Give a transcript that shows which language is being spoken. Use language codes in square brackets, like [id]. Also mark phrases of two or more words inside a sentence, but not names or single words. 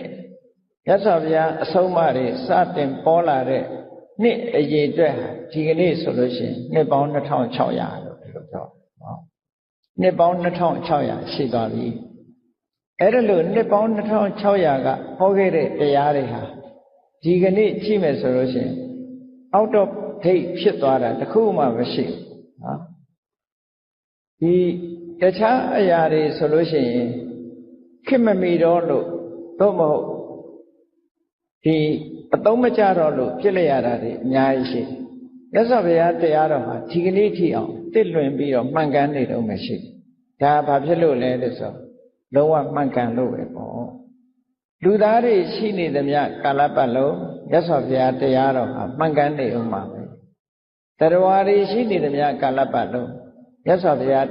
[my] မြတ်စွာဘုရားအဆုံးအမတွေစတင်ပေါ်လာတဲ့နှစ်အရေးအတွက်ဒီကနေ့ဆိုလို့ရှိရင်နှစ်ပေါင်း2600လို့ဒီလိုပြောနော်နှစ်ပေါင်း2600ရှိသွားပြီအဲ့ဒါလို့နှစ်ပေါင်း2600ကဟောခဲ့တဲ့တရားတွေဟာဒီကနေ့ကြည့်မယ်ဆိုလို့ရှိရင် [en] out of date [my] ဖြစ်သွားတာတခုမှမရှိဘူးနော်ဒီတခြားအရာတွေဆိုလို့ရှိရင်ခေတ်မမီတော့လို့ တော့မဟုတ်ဒီအသုံးမကျတော့လို့ပြစ်လိုက်ရတာတွေအများကြီးရှိမြတ်စွာဘုရားတရားတော်မှာဒီကနေ့ထိအောင်တစ်လွင်ပြီးတော့မှန်ကန်နေတော့မရှိဒါဘာဖြစ်လို့လဲလို့ဆိုလုံးဝမှန်ကန်လို့ပဲပေါ့လူသားတွေရှိနေသမျှကာလပတ်လုံးမြတ်စွာဘုရားတရားတော်ဟာမှန်ကန်နေအောင်ပါပဲတရားတွေရှိနေသမျှကာလပတ်လုံးမြတ်စွာဘုရား